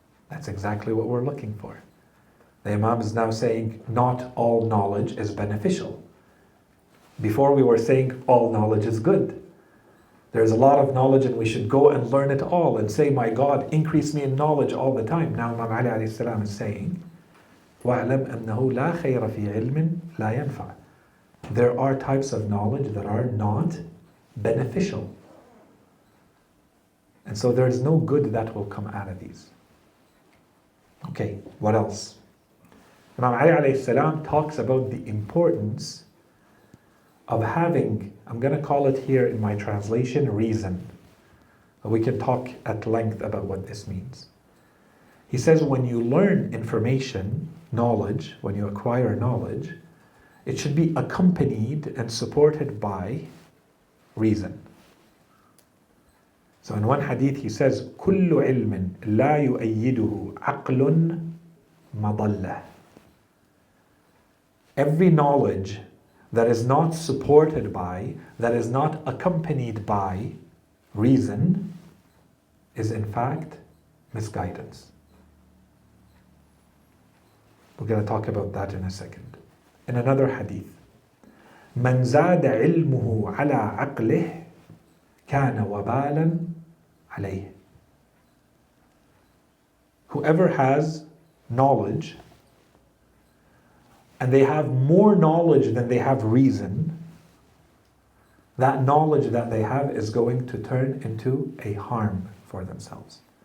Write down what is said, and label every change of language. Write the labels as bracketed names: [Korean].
[English] That's exactly what we're looking for. The Imam is now saying not all knowledge is beneficial. Before we were saying all knowledge is good. There's a lot of knowledge and we should go and learn it all and say, my God, increase me in knowledge all the time. Now Imam Ali alayhi salam is saying, [Arabic] وَاعْلَمْ أَنَّهُ لَا خَيْرَ فِي عِلْمٍ لَا يَنْفَعُ. [English] There are types of knowledge that are not beneficial. And so there is no good that will come out of these. Okay, what else? Imam Ali alayhi salam talks about the importance of having, I'm going to call it here in my translation, reason. But we can talk at length about what this means. He says when you learn information, knowledge, when you acquire knowledge, it should be accompanied and supported by reason. So in one hadith he says, [Arabic] كُلُّ عِلْمٍ لَا يُؤَيِّدُهُ عَقْلٌ مَضَلَّةٌ. [English] Every knowledge that is not supported by, that is not accompanied by reason, is in fact misguidance. We're going to talk about that in a second. In another hadith, [Arabic] مَنْ زَادَ عِلْمُهُ عَلَى عَقْلِهِ كَانَ وَبَالًا عَلَيْهِ. [English] Whoever has knowledge and they have more knowledge than they have reason, that knowledge that they have is going to turn into a harm for themselves.